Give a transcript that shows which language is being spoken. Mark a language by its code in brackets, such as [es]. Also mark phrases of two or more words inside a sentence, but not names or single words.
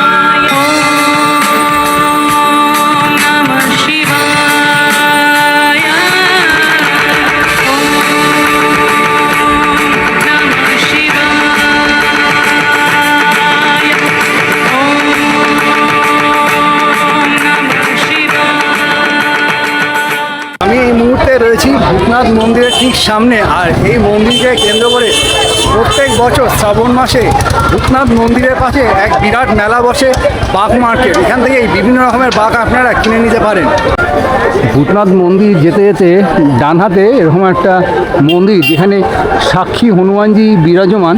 [sa] नमः शिवाय ॐ नमः शिवाय ॐ नमः शिवाय। [bn] আমি এই মুহূর্তে রয়েছি ভূতনাথ মন্দিরের ঠিক সামনে, আর এই মন্দিরকে কেন্দ্র করে প্রত্যেক বছর শ্রাবণ মাসে ভূতনাথ মন্দিরের পাশে এক বিরাট মেলা বসে, বাঘ মার্কেট। এখান থেকে এই বিভিন্ন রকমের বাঘ আপনারা কিনে নিতে পারেন। ভূতনাথ মন্দির যেতে যেতে ডান হাতে এরকম একটা মন্দির যেখানে সাক্ষী হনুমানজি বিরাজমান।